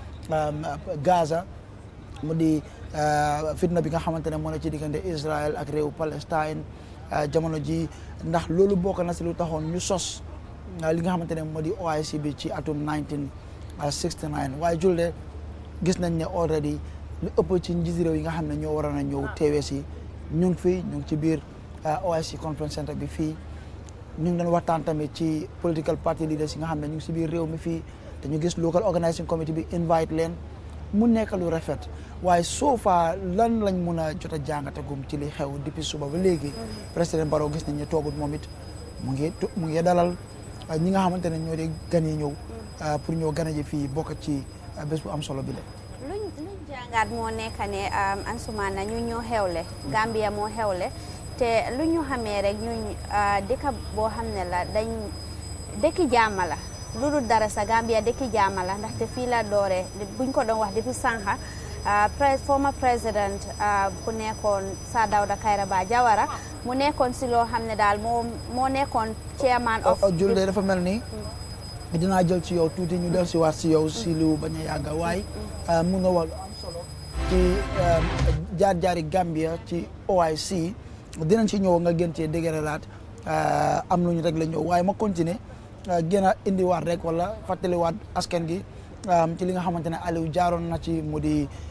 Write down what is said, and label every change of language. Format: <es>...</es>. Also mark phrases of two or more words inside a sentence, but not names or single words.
<wo>Gaza mu di fitna bi nga xamante ne moo ne ci diggante Israël ak réew Palestine jamono ji ndax loolu bokk na si lu taxoon ñu sos li nga xamante ne moo di OIC bi ci atum 1969 waaye Julde gis nañ ne already lu ëpp ci njiiti réew yi nga xam ne ñoo waroon a ñëw teewee si ñu ngi ci biir OIC conference center bi fii ñu ngi doon waxtaan tamit ci</wo> <en>political party leaders</en> <wo>yi nga xam ne ñu ngi si biir réew mi fii te ñu gis</wo> <en>local organizing committee</en> <wo>bi invite leen mu nekk lu rafet waaye soo faa lan lañ mun a jot a jàngatagum ci li xew depuis suba ba léegi président Barrow gis nañ ne toogut moom it mu ngi dalal ñi nga xamante ne ñoo di gan yi ñëw pour ñoo gane ji fii bokk ci bés bu am solo bi la. jàngat moo nekk ne Ansumana ñu ñoo xewle Gambia moo xewle te lu ñu xamee rek ñun dëkk boo xam ne la dañ dëkki jaama la lu dul dara sa Gambia dëkki jaama la ndaxte fii la dooree buñ ko doon wax depuis sànqa former président ku nekkoon Sir Dawda Kairaba Jawara mu nekkoon si loo xam ne daal moo nekkoon</wo> <en>chairman of</en> <wo>Julde dafa mel ni dinaa jël ci yow tuuti ñu del si waat si yow si lu bañ a yàgga waaye mun nga wax ci jaar-jaari Gambia ci OIC dinañ ci ñëw nga gën cee dëgëralaat am lu ñu rek la ñëw waaye ma continuer gën a indiwaat rek wala fàttaliwaat askan gi ci li nga xamante ne Aliou jaaroon na ci mu di</wo>